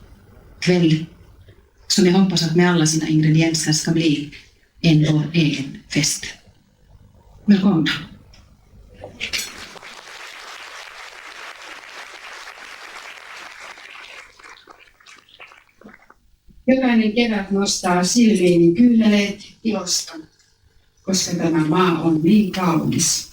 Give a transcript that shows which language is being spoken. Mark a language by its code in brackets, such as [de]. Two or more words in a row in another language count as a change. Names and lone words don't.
[sv] kväll som jag hoppas att med alla sina ingredienser ska bli vår egen fest. Välkomna! [fi] Jokainen kevät nostaa silmiini kyyneleet ilosta, koska tämä maa on niin kaunis.